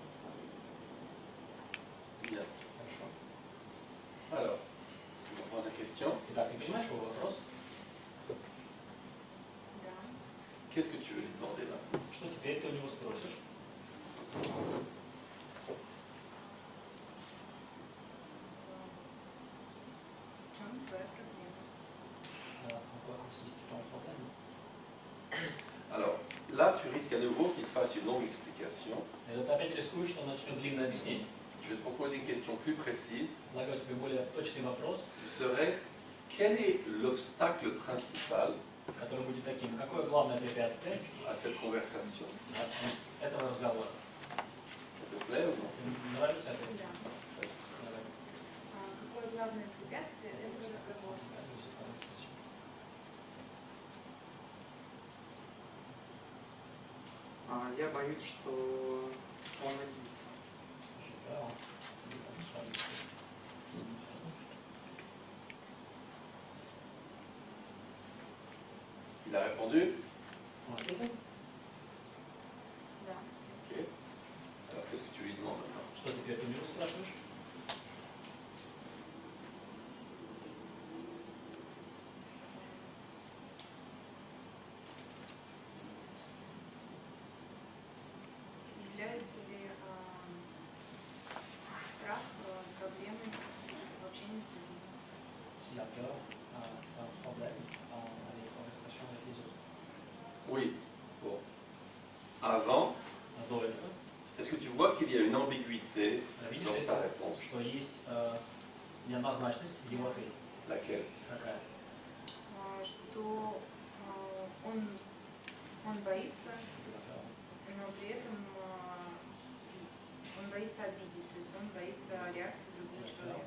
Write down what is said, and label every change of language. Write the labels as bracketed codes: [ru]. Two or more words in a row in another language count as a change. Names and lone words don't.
[fr] Bien. Alors, tu comprends sa question? question. [ru] Итак, ты понимаешь, какой вопрос? Да. [fr] Qu'est-ce que tu veux lui demander là? [ru] Что теперь ты у него спросишь? В чем твоя проблема? [fr] En quoi consiste ton problème? Alors, là, tu risques à nouveau qu'il te fasse une longue explication. [ru] Это ты опять рискуешь, что он начнет длинное объяснение. [fr] Je vais te proposer une question plus précise, [ru] Предлагаю тебе более точный вопрос, [fr] qui serait quel est l'obstacle principal [ru] который будет таким. Какое главное препятствие [fr] à cette conversation? [ru] этого разговора? [fr] Ça te plaît ou non? [ru] Тебе нравится это? Да. Давай. Какое главное препятствие этого разговора? Я боюсь, что он обидится. [fr] Il a répondu? [ru] Он ответил? Да. [fr] Ok. Alors, qu'est-ce que tu lui demandes maintenant? Что теперь ты у него спрашиваешь? [ru] Является ли страх проблемой в общении с людьми? [fr] S'il a peur, un problème dans les conversations avec les autres. Oui. Bon. Avant, [ru] А до этого, [fr] est-ce que tu vois qu'il y a une ambiguïté [ru] видишь [fr] dans [ru] ли [fr] sa [ru] ты, [fr] réponse? [ru] что есть неоднозначность в его ответе? [fr] Laquelle? [ru] Какая? Что он боится, но при этом он боится обидеть, то есть он боится реакции другого человека.